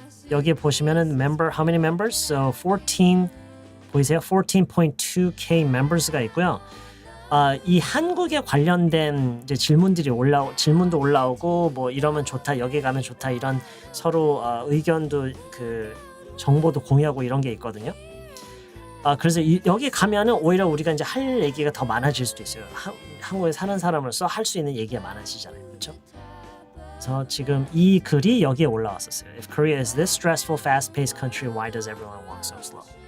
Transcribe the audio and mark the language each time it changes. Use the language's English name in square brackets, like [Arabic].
[Korean] 여기 보시면은 [English] member how many members? [Korean] So 14 보이세요? 14.2k members가 있고요. 이 한국에 관련된 이제 질문도 올라오고 뭐 이러면 좋다, 여기 가면 좋다 이런 서로 의견도 그 정보도 공유하고 이런 게 있거든요. 그래서 여기 가면은 오히려 우리가 이제 할 얘기가 더 많아질 수도 있어요. 한국에 사는 사람으로서 할 수 있는 얘기가 많아지잖아요, 그렇죠? 그래서 지금 이 글이 여기에 올라왔었어요. [English] If Korea is this stressful, fast-paced country, why does everyone walk so slow?